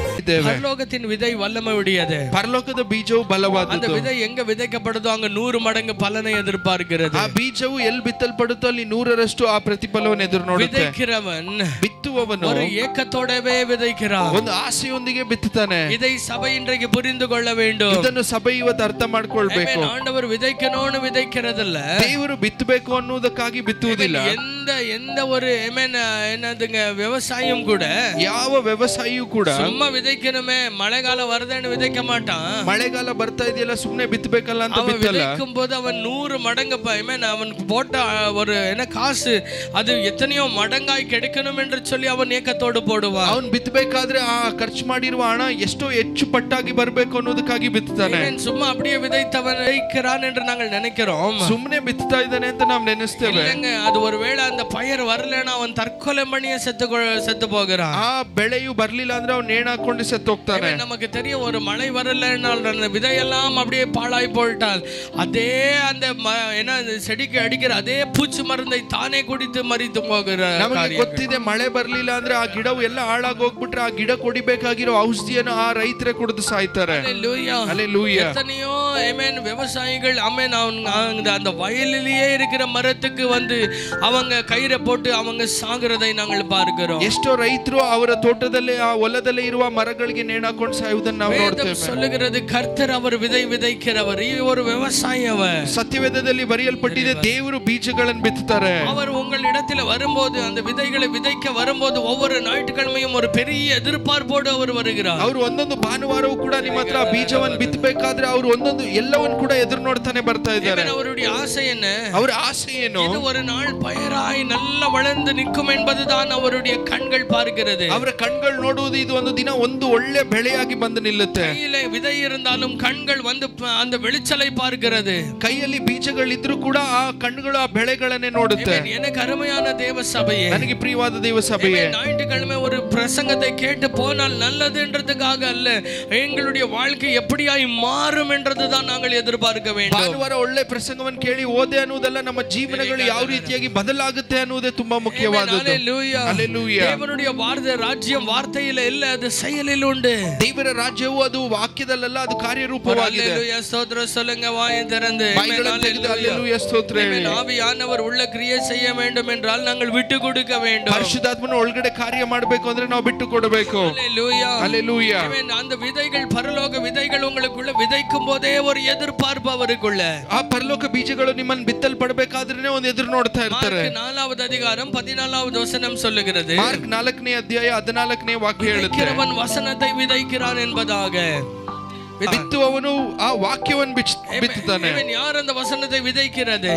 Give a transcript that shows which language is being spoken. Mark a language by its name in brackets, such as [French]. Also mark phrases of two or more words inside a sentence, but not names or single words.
[Kannada] ನೋಡುತ್ತೇವೆ. [Tamil] பரலோகத்தின் விதை வல்லமை உடையது. [Kannada] ಪರಲೋಕದ ಬೀಜವು ಬಲವಾದದ್ದು. [Tamil] அந்த விதை எங்க விதைக்கப்படுதோ அங்க 100 மடங்கு பலனை எதிர்பார்க்கிறது. [Kannada] ಆ ಬೀಜವು ಎಲ್ಲಿ ಬಿತ್ತಲ್ಪಡುತ್ತೋ ಅಲ್ಲಿ 100ರಷ್ಟು ಆ ಪ್ರತಿಫಲವನ್ನು ಎದುರು ನೋಡುತ್ತೆ. [Tamil] விதைக்கிறவன் [Kannada] ಬಿತ್ತುವವನು [Tamil] ஒரு ஏக்கத்தோடவே விதைக்கிறான். [Kannada] ಒಂದು ಆಸೆಯೊಂದಿಗೆ ಬಿತ್ತುತ್ತಾನೆ. [Tamil] இதை சபை இன்றைக்கு புரிந்து கொள்ள வேண்டும். [Kannada] ಇದನ್ನು ಸಭೆ ಇವತ್ತು ಅರ್ಥ ಮಾಡ್ಕೊಳ್ಬೇಕು. [Tamil] ஆண்டவர் விதைக்கணும்னு விதைக்கிறதில்ல, [Kannada] ದೇವರು ಬಿತ್ತಬೇಕು ಅನ್ನುವುದಕ್ಕಾಗಿ ಬಿತ್ತುವುದಿಲ್ಲ. [Tamil] எந்த ஒரு என்னதுங்க விவசாயம் கூட, [Kannada] ಯಾವ ವ್ಯವಸಾಯಿಯೂ ಕೂಡ [Tamil] சும்மா விதைக்கணுமே மழைகால வருதுன்னு விதைக்க மாட்டான். [Kannada] ಮಳೆಗಾಲ ಬರ್ತಾ ಇದೆಯಲ್ಲ ಸುಮ್ಮನೆ ಬಿತ್ತಬೇಕಲ್ಲ ಅಂತ ಬಿತ್ತಲ್ಲ. [Tamil] விதைக்கும் போது அவன் 100 மடங்கு அவன் போட்ட ஒரு காசு அது எத்தனையோ மடங்காய் கிடைக்கணும் என்று சொல்லி அவன் ஏக்கத்தோடு போடுவான். [Kannada] ಅವನು ಬಿತ್ತಬೇಕಾದ್ರೆ ಆ ಖರ್ಚು ಮಾಡಿರುವ ಹಣ ಎಷ್ಟೋ ಹೆಚ್ಚು ಪಟ್ಟಾಗಿ ಬರಬೇಕು ಅನ್ನೋದಕ್ಕಾಗಿ ಬಿತ್ತುತ್ತಾನೆ. [Tamil] சும்மா அப்படியே விதைத்தவன் விதைக்கிறான் என்று நாங்கள் நினைக்கிறோம். [Kannada] ಸುಮ್ಮನೆ ಬಿತ್ತಾ ಇದ್ದಾನೆ ಅಂತ ನಾವು ನೆನೆಸ್ತೇವೆ. [Tamil] அது ஒருவேளை அந்த பயிர் வரலனா அவன் தற்கொலை பண்ணியே செத்து போகிறான். [Kannada] ಆ ಬೆಳೆಯು ಬರ್ಲಿಲ್ಲ ಅಂದ್ರೆ ಅವನು ನೇಣು ಹಾಕೊಂಡು ಸತ್ತು ಹೋಗ್ತಾನೆ. [Tamil] நமக்கு தெரியும் ஒரு மழை வரலனால் அந்த விதையெல்லாம் அப்படியே பாழாய் போய்ட்டால் அதே அந்த செடிக்கு அடிக்கிற அதே பூச்சி மருந்தை [Kannada] ತಾನೇ ಕುಡಿದು ಮರಿದು ಹೋಗಿರ. ನಮಗೆ ಗೊತ್ತಿದೆ ಮಳೆ ಬರ್ಲಿಲ್ಲ ಅಂದ್ರೆ ಆ ಗಿಡವು ಎಲ್ಲ ಹಾಳಾಗಿ ಹೋಗ್ಬಿಟ್ರೆ ಆ ಗಿಡ ಕೊಡಿಬೇಕಾಗಿರೋ ಔಷಧಿಯನ್ನು ಆ ರೈತರೇ ಕುಡಿದು ಸಾಯ್ತಾರೆ. [Tamil] ஹல்லேலூயா. எத்தனையோ விவசாயிகள் அந்த வயலிலேயே இருக்கிற மரத்துக்கு வந்து அவங்க கயிறை போட்டு அவங்க சாகுறதை நாங்கள் பார்க்கிறோம். [Kannada] ಎಷ್ಟೋ ರೈತರು ಅವರ ತೋಟದಲ್ಲಿ ಆ ಹೊಲದಲ್ಲಿ ಇರುವ ಮರಗಳಿಗೆ ನೇಣು ಹಾಕೊಂಡು ಸಾಯುವುದನ್ನು ನಾವು ನೋಡ್ತೇವೆ. [Tamil] சொல்லுகிறது கர்த்தர் அவர் விதை விதைக்கிறவர். ஒரு விவசாயி அவர். [Kannada] ಸತ್ಯವೇದದಲ್ಲಿ ಬರೆಯಲ್ಪಟ್ಟಿದೆ ದೇವರು ಬೀಜಗಳನ್ನು ಬಿತ್ತುತ್ತಾರೆ. [Tamil] அவர் உங்கள் இடத்துல வரும்போது அந்த விதைகளை விதைக்க வரும்போது ஒவ்வொரு ஞாயிற்றுக்கிழமையும் ஒரு பெரிய எதிர்பார்ப்போடு அவர் வருகிறார். [Kannada] ಅವರು ಒಂದೊಂದು ಭಾನುವಾರವೂ ಕೂಡ ನಿಮ್ಮ ಹತ್ರ ಬೀಜವನ್ನು ಬಿತ್ತಬೇಕಾದ್ರೆ ಅವರು ಒಂದೊಂದು ಎಲ್ಲವನ್ನು ಕೂಡ ಎದುರು ನೋಡ್ತಾನೆ ಬರ್ತಾ ಇದ್ದಾರೆ. [Tamil] அவருடைய ஆசை என்ன? [Kannada] ಅವರ ಆಸೆ ಏನು? [Tamil] இது ஒரு நாள் பயிராய் நல்லா வளர்ந்து நிற்கும் என்பதுதான் அவருடைய கண்கள் பார்க்கிறது. [Kannada] ಅವರ ಕಣ್ಗಳು ನೋಡುವುದು ಇದು ಒಂದು ದಿನ ಒಂದು ಒಳ್ಳೆ ಬೆಳೆಯಾಗಿ ಬಂದು ನಿಲ್ಲುತ್ತೆ. [Tamil] கையிலே விதை இருந்தாலும் கண்கள் வந்து அந்த வெளிச்சலை பார்க்கிறது. [Kannada] ಕೈಯಲ್ಲಿ ಬೀಜಗಳಿದ್ರೂ ಕೂಡ ಆ ಕಣ್ಣುಗಳು ಆ ಬೆಳೆಗಳನ್ನೇ ನೋಡುತ್ತೆ. [Tamil] எனக்கு அருமையான தேவ சபையே, [Kannada] ನನಗೆ ಪ್ರಿಯವಾದ ದೇವ ಸಭೆಯೇ, [Tamil] ஞாயிற்றுக்கிழமை ஒரு பிரசங்கத்தை கேட்டு போனால் நல்லதுன்றதுக்காக அல்ல, எங்களுடைய வாழ்க்கை எப்படியாய் மாறும் என்றதுதான் நாங்கள் எதிர்பார்க்க வேண்டும். [Kannada] ಭಾನುವಾರ ಒಳ್ಳೆ ಪ್ರಸಂಗವನ್ನು ಕೇಳಿ ಓದೆ ಅನ್ನುವುದಲ್ಲ, ನಮ್ಮ ಜೀವನಗಳು ಯಾವ ರೀತಿಯಾಗಿ ಬದಲಾಗುತ್ತೆ ಅನ್ನುವುದೇ ತುಂಬಾ ಮುಖ್ಯವಾದದ್ದು. [Tamil] ஹல்லேலூயா. தேவனுடைய ராஜ்யம் வார்த்தையில இல்ல, அது செயலில் உண்டு. [Kannada] ದೇವರ ರಾಜ್ಯವು ಅದು ವಾಕ್ಯದಲ್ಲ, ಅದು ಕಾರ್ಯರೂಪವಾಗಿದೆ. [Tamil] ஹல்லேலூயா. ஸ்தோத்திரம் சொல்லுங்க வாயை திறந்து. ஹல்லேலூயா ஸ்தோத்திரம். ஆவியானவர் உள்ள கிரியை செய்ய வேண்டும் என்றால் நாங்கள் விட்டு கொடுக்க வேண்டும். [Kannada] ಪರಿಶುದ್ಧಾತ್ಮನ ಒಳಗಡೆ ಕಾರ್ಯ ಮಾಡಬೇಕು ಅಂದ್ರೆ ನಾವು ಬಿಟ್ಟು ಕೊಡಬೇಕು. [Tamil] ஹல்லேலூயா. ஹல்லேலூயா. அந்த விதைகள் பரலோக விதைகள் உங்களுக்குள்ள விதைக்கும் போதே ஒரு எதிர்பார்ப்பு அவருக்குள்ள. [Kannada] ಆ ಪರಲೋಕ ಬೀಜಗಳು ನಿಮ್ಮನ್ನು ಬಿತ್ತಲ್ಪಡಬೇಕಾದ್ರೆ ಒಂದು ಎದುರು ನೋಡ್ತಾ ಇರ್ತಾರೆ. [Tamil] ಮಾರ್ಕ್ 4வது அதிகாரம் 14வது வசனம் சொல்லுகிறது. [Kannada] ಮಾರ್ಕ್ 4ನೇ ಅಧ್ಯಾಯ 14ನೇ ವಾಕ್ಯ ಹೇಳುತ್ತೆ, [Tamil] விதைக்கிறவன் வசனத்தை விதைக்கிறான் என்பதாக. [Kannada] ಬಿತ್ತುವವನು ಆ ವಾಕ್ಯವನ್ನು ಬಿತ್ತುತ್ತಾನೆ. [Tamil] ಯಾರು அந்த வசனத்தை விதைக்கிறது?